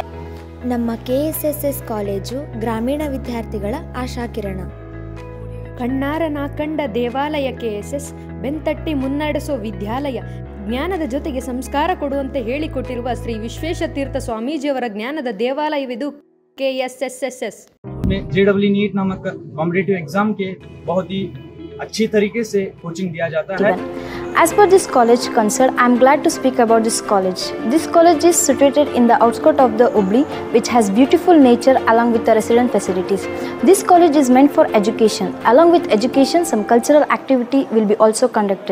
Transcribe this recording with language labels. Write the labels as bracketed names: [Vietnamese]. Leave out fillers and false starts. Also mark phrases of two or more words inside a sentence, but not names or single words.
[Kannada] ನಮ್ಮ KSSS ಕಾಲೇಜು ಗ್ರಾಮೀಣ ವಿದ್ಯಾರ್ಥಿಗಳ ಆಶಾಕಿರಣ. ಕಣ್ಣಾರನ ಕಂಡ ದೇವಾಲಯ KSS, ಬೆಂತಟ್ಟಿ ಮುನ್ನಡೆಸೋ ವಿದ್ಯಾಲಯ. ಜ್ಞಾನದ ಜೊತೆಗೆ ಸಂಸ್ಕಾರ ಕೊಡುವಂತೆ ಹೇಳಿಕೊಟ್ಟಿರುವ ಶ್ರೀ ವಿಶ್ವೇಶತೀರ್ಥ ಸ್ವಾಮೀಜಿಯವರ ಜ್ಞಾನದ ದೇವಾಲಯವಿದು KSSS. [Hindi] JEE नीट नामक [English] competitive exam [Hindi] के बहुत ही अच्छी तरीके से कोचिंग दिया जाता है. [English] As per this college concern, I am glad to speak about this college. This college is situated in the outskirts of the Hubli, which has beautiful nature along with the resident facilities. This college is meant for education. Along with education, some cultural activity will be also conducted.